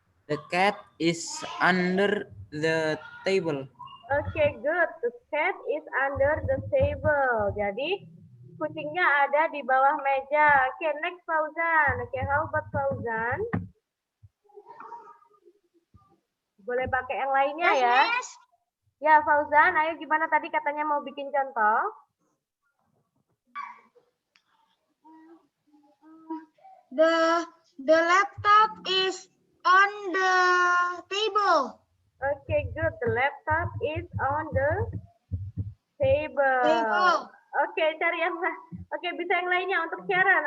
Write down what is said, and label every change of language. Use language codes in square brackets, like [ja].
[en] The cat is under the table. Oke, good. The cat is under the table. [id] Jadi kucingnya ada di bawah meja. [en] Oke, next Fauzan. Oke, how about Fauzan? [id] Boleh pakai yang lainnya ya. Ya, Fauzan, ayo gimana tadi katanya mau bikin contoh? [en] The laptop is on the table. Okay, good. The laptop is on the table. [id] Oke, cari yang bisa yang lainnya untuk Sharon.